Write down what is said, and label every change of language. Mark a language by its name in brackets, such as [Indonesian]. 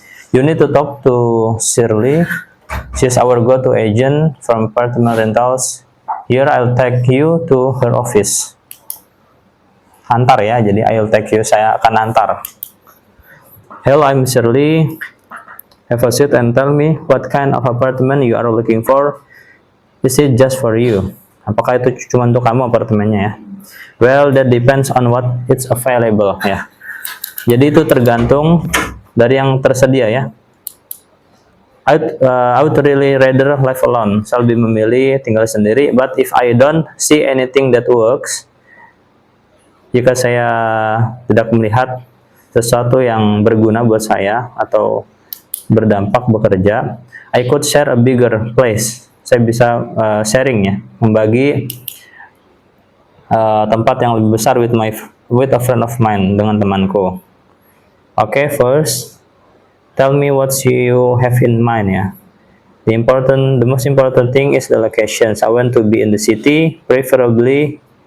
[English] You need to talk to Shirley. She's our go-to agent from apartment rentals. Here I'll take you to her office. [Indonesian] Antar ya, jadi [English] I'll take you, [Indonesian] saya akan antar. [English] Hello, I'm Shirley. Have a seat and tell me what kind of apartment you are looking for. Is it just for you? [Indonesian] Apakah itu cuma untuk kamu apartemennya ya? [English] Well, that depends on what it's available ya. [Indonesian] Jadi itu tergantung dari yang tersedia ya. [English] I would really rather live alone. [Indonesian] Saya lebih memilih tinggal sendiri. [English] But if I don't see anything that works, [Indonesian] jika saya tidak melihat sesuatu yang berguna buat saya atau berdampak bekerja, [English] I could share a bigger place. [Indonesian] Saya bisa sharing ya, membagi tempat yang lebih besar [English] with a friend of mine, [Indonesian] dengan temanku. [English] Okay, first tell me what you have in mind ya. The most important thing is the locations. I want to be in the city, preferably.